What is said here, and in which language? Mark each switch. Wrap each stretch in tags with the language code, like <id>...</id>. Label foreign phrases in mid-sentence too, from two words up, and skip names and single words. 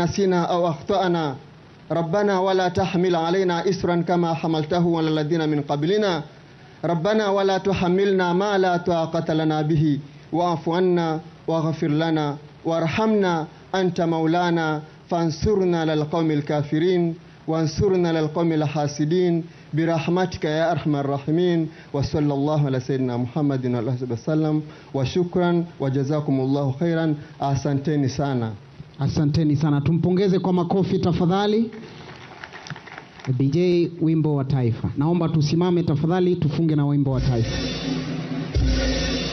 <ar>نسينا أو أخطأنا ربنا ولا تحمل علينا إسرا كما حملته على الذين من قبلنا ربنا ولا تحملنا ما لا طاقة لنا به واعف عنا واغفر لنا وارحمنا أنت مولانا فانصرنا للقوم الكافرين وانصرنا للقوم الحاسدين برحمتك يا أرحم الراحمين وصلى الله على سيدنا محمد وعلى آله وسلم وشكرا وجزاكم الله خيرا.</ar> <sw>Asanteni sana. Asanteni sana. Tumpongeze kwa makofi tafadhali. DJ, wimbo wa taifa. Naomba tusimame tafadhali tufunge na wimbo wa taifa.</sw>